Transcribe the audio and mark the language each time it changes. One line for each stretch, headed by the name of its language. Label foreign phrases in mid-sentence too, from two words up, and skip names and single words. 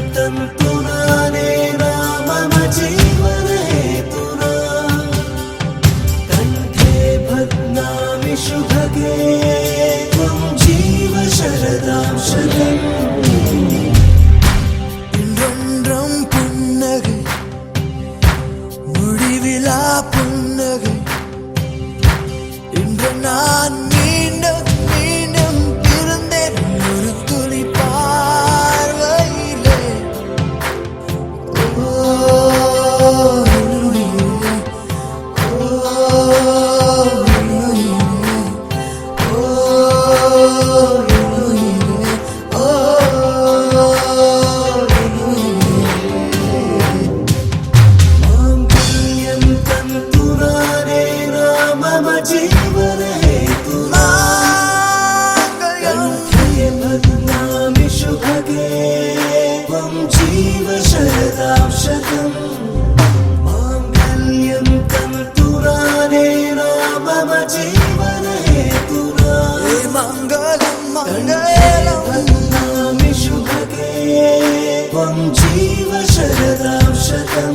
Sanskrit: तन्तुनाने मम जीवनहेतुना कण्ठे बध्नामि शुभगे त्वं जीव शरदां शतम्
Tamil: இன்றொன்றும் புன்னகை முடிவிலா புன்னகை இன்று நான் மீண்டும் மீண்டும் பிறந்தேன் ஒரு துளி பார்வையிலே ஓ உயிரே, ஓ உயிரே, ஓ உயிரே, ஓ
Sanskrit: माङ्गल्यं तन्तुनाने मम जीवनहेतुना कण्ठे बध्नामि शुभगे त्वं जीव शरदां शतम् माङ्गल्यं तन्तुनाने मम जीवनहेतुना
Tamil: மங்களம்
Sanskrit: कण्ठे
Tamil: மங்களம்
Sanskrit: बध्नामि शुभगे त्वं जीव शरदां शतम्